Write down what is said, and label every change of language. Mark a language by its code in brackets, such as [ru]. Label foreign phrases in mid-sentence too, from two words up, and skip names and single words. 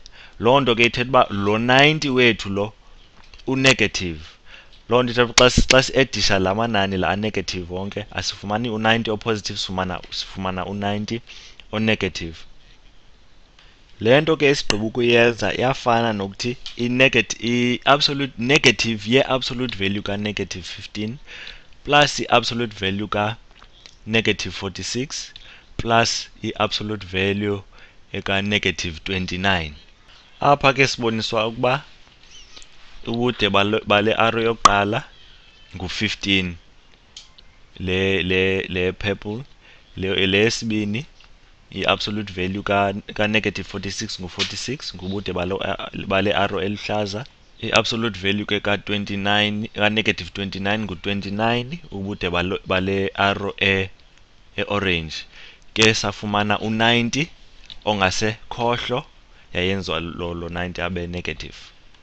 [xh] Lonto ke ithetha uba lo 90 wethu lo unegative. Lonto ithetha xa si-edisha la manani la anegative wonke asifumani u90 opositive, sifumana u90 onegative. Le nto ke esigqiba ukuyenza iyafana nokuthi i- [en] absolute negative [xh] ye- [en] absolute value [xh] ka- [en] negative 15 plus [xh] i- [en] absolute value [xh] ka- [en] negative 46 plus [xh] i- [en] absolute value [xh] eka-negative 29. Apha ke siboniswa ukuba ubude bale arrow yokuqala ngu15, le purple, le yesibini i- [en] absolute value [xh] ka-negative 46 ngu46 ngubude bale arrow eluhlaza. I- [en] absolute value [xh] ke ka-negative 29 ngu29 ubude bale arrow e-orange. Ke safumana u90 ongasekhohlo yayenziwa lo 90 abe negative.